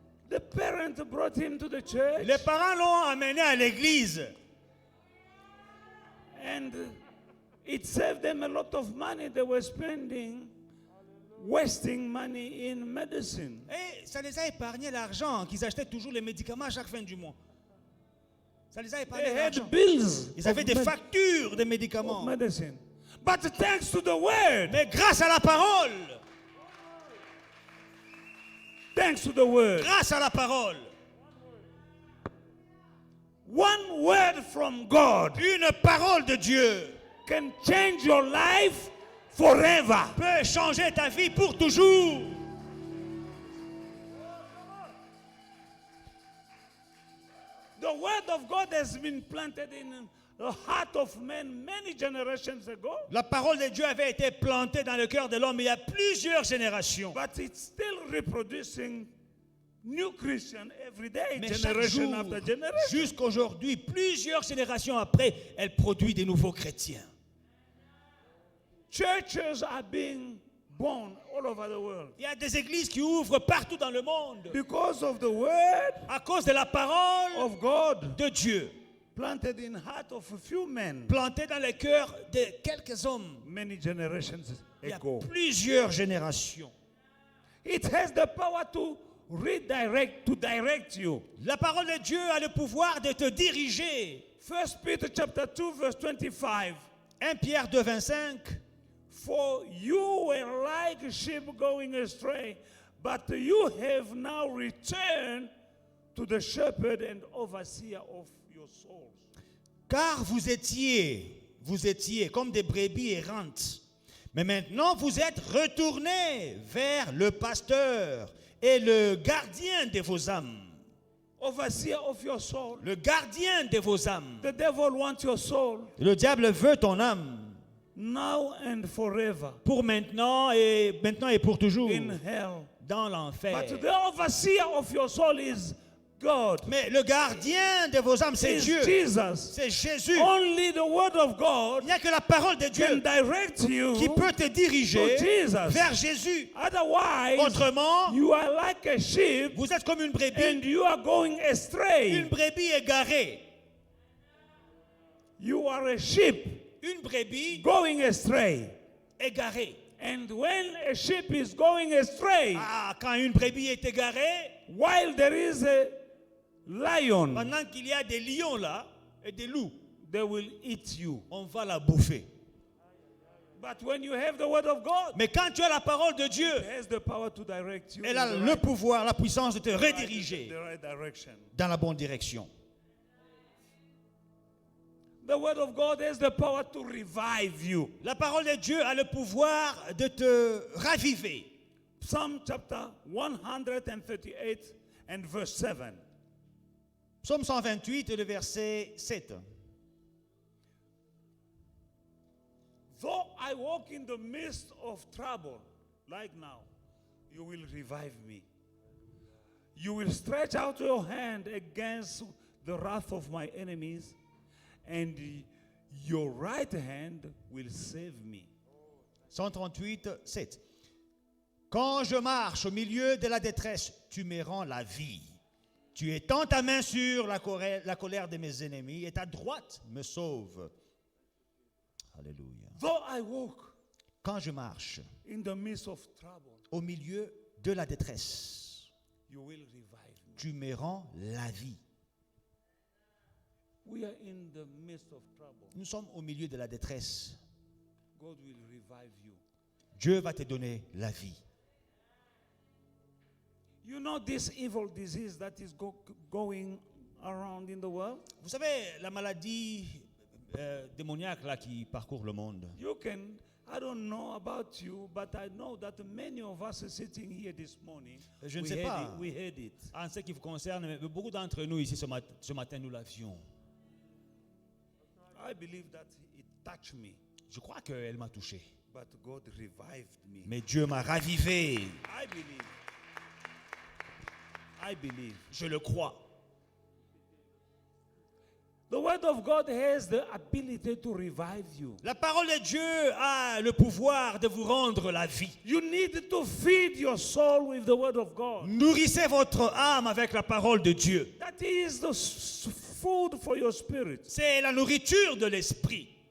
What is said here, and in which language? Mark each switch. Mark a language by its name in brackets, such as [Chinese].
[English] The parent brought him to the church. [French] Les parents l'ont amené à l'église. [English] And it saved them a lot of money. They were wasting money in medicine. [French] Et ça les a épargné l'argent qu'ils achetaient toujours les médicaments à chaque fin du mois. Ça les a épargné [English] They [French] l'argent. [English] had bills [French] Ils avaient des [English] of [French] factures de médicaments. [English] medicine. But thanks to the word, [French] Mais grâce à la parole, [English] thanks to the word, [French] grâce à la parole, [English] one word from God [French] une parole de Dieu [English] can change your life forever. [French] peut changer ta vie pour toujours. [English] The word of God has been planted in the heart of men many generations ago, [French] La parole de Dieu avait été plantée dans le cœur de l'homme il y a plusieurs générations. [English] but it's still reproducing new Christian every day, [French] Mais chaque [English] generation [French] jour, [English] after generation. [French] jusqu'aujourd'hui, plusieurs générations après, elle produit des nouveaux chrétiens. [English] Churches are being born all over the world [French] Il y a des églises qui ouvrent partout dans le monde [English] because of the word [French] à cause de la parole [English] of God [French] de Dieu, [English] planted in heart of a few men [French] plantée dans le cœur de quelques hommes [English] many generations [French] il y a [English] ago. [French] plusieurs générations. [English] It has the power to direct you. [French] La parole de Dieu a le pouvoir de te diriger. [English] 1 Peter chapter 2 verse 25. [French] 1 Pierre 2, 25. [English] For you were like sheep going astray, But you have now returned to the shepherd and overseer of your souls. [French] Car vous étiez comme des brebis errantes. Mais maintenant, vous êtes retournés vers le pasteur et le gardien de vos âmes. [English] Overseer of your soul. [French] Le gardien de vos âmes. [English] The devil wants your soul [French] Le diable veut ton âme [English] now and forever [French] pour maintenant et pour toujours [English] in hell. [French] dans l'enfer. [English] But the overseer of your soul is God. [French] Mais le gardien de vos âmes, c'est [English] Is [French] Dieu. [English] Jesus. [French] C'est Jésus. [English] Only the word of God [French] Il n'y a que la parole de [English] can [French] Dieu [English] direct you [French] qui peut te diriger [English] to Jesus. [French] vers Jésus. [English] Otherwise, [French] Autrement, [English] you are like a sheep [French] vous êtes comme une brebis, [English] and you are going astray. [French] une brebis égarée. [English] You are a sheep [French] Une brebis [English] going astray. [French] égarée. [English] And when a sheep is going astray, [French] Ah, quand une brebis est égarée, [English] while there is a lion, [French] pendant qu'il y a des lions là et des loups, [English] they will eat you. [French] on va la bouffer. [English] But when you have the word of God, [French] Mais quand tu as la parole de Dieu, [English] it has the power to direct you [French] elle [English] in a the [French] le pouvoir, la puissance de te rediriger [English] the right direction. [French] dans la bonne direction. [English] The word of God has the power to revive you. [French] La parole de Dieu a le pouvoir de te raviver. [English] Psalm chapter 138 and verse 7. [French] Psaume 128, le verset 7. [English] Though I walk in the midst of trouble, like now, you will revive me. You will stretch out your hand against the wrath of my enemies, and your right hand will save me. 138, 7. [French] Quand je marche au milieu de la détresse, tu me rends la vie. Tu étends ta main sur la colère de mes ennemis et ta droite me sauve. Alléluia. [English] Though I walk [French] Quand je marche [English] in the midst of trouble, [French] au milieu de la détresse, [English] you will revive me. [French] tu me rends la vie. [English] We are in the midst of trouble. [French] Nous sommes au milieu de la détresse. [English] God will revive you. [French] Dieu va te donner la vie. [English] You know this evil disease that is going around in the world? [French] Vous savez, la maladie démoniaque là qui parcourt le monde. [English] You can, I don't know about you, but I know that many of us are sitting here this morning. [French] Je ne sais pas. [English] We heard it. [French] En ce qui vous concerne, mais beaucoup d'entre nous ici ce matin, nous l'avions. [English] I believe that it touched me, [French] Je crois qu'elle m'a touché. [English] but God revived me. [French] Mais Dieu m'a ravivé. [English] I believe. I believe. [French] Je le crois. [English] The word of God has the ability to revive you. [French] La parole de Dieu a le pouvoir de vous rendre la vie. [English] You need to feed your soul with the word of God. [French] Nourrissez votre âme avec la parole de Dieu. [English] That is the food for your spirit. [French] C'est la nourriture de l'esprit.